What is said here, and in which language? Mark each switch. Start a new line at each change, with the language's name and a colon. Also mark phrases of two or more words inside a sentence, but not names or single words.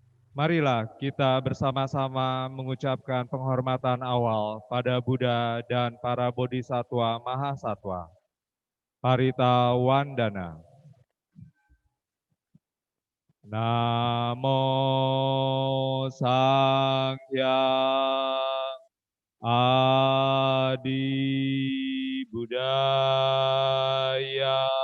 Indonesian: Marilah kita bersama-sama mengucapkan penghormatan awal pada Buddha dan para Bodhisatwa Mahasatwa. Parita Wandana.
Sanskrit: Namo Sanghya Adi Buddhaya.